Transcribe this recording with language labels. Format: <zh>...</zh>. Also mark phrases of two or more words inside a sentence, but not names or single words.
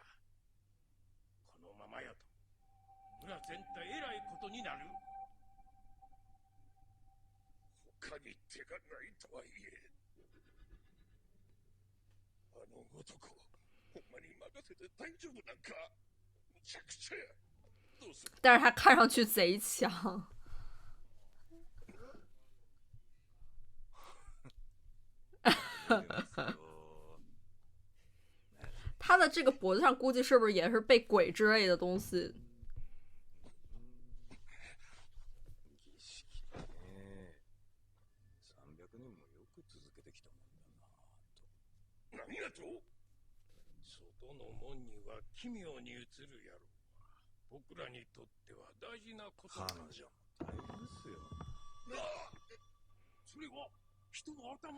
<ja>このままやと村全体えらいことになる。他に手がないとはいえ、あの男ほんまに任せて大丈夫なんか。むちゃくちゃや。どうする？</ja> <zh>但是他看上去贼强。他的这个脖子上估计是不是也是被鬼之类的东西？</zh> <ja>何やと？外の門には奇妙に映るやろうが、僕らにとっては大事なことなんじゃ。大変ですよ。それは人の頭。</ja>